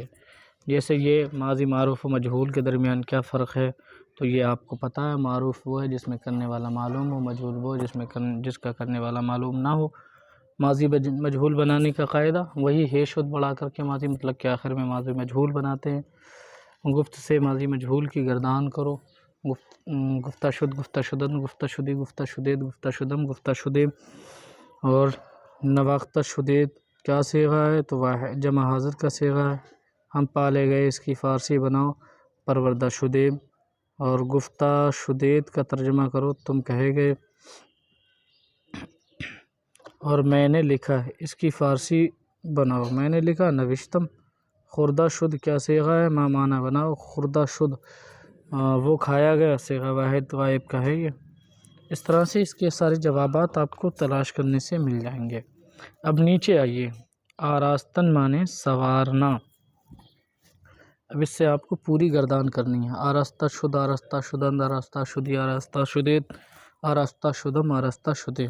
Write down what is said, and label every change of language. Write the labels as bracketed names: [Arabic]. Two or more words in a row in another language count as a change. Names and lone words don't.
[Urdu] جیسے یہ ماضی معروف و مجہول کے درمیان کیا فرق ہے، تو یہ آپ کو پتہ ہے، معروف وہ ہے جس میں کرنے والا معلوم ہو، مجہول وہ ہے جس کا کرنے والا معلوم نہ ہو۔ ماضی مجہول بنانے کا قاعدہ وہی ہے شد بڑھا کر کے ماضی مطلق کے آخر میں ماضی مجہول بناتے ہیں۔ گفت سے ماضی مجہول کی گردان کرو، [Persian] گفتہ شد، گفتہ شدن، گفتہ شدی، گفتہ شدید، گفتہ شدم، گفتہ شدیم، [Urdu] اور [Persian] نواختہ شدید [Urdu] کیا صیغہ ہے؟ تو واحد جمع حاضر کا صیغہ ہے۔ ہم پالے گئے، اس کی فارسی بناؤ [Persian] پروردہ شدیم، [Urdu] اور [Persian] گفتہ شدید [Urdu] کا ترجمہ کرو تم کہے گئے، اور میں نے لکھا ہے، اس کی فارسی بناؤ میں نے لکھا نوشتم۔ [Persian] خوردہ شد [Urdu] کیا صیغہ ہے؟ ما معنی بناؤ [Persian] خوردہ شد، [Urdu] وہ کھایا گیا صیغہ واحد غائب کا ہے یہ. اس طرح سے اس کے سارے جوابات آپ کو تلاش کرنے سے مل جائیں گے. اب نیچے آئیے، آراستن مانے سنوارنا. اب اس سے آپ کو پوری گردان کرنی ہے. [Persian] آراسته شد، آراسته شدند، آراسته شدی، آراسته شدید، آراسته شدم، آراسته شده.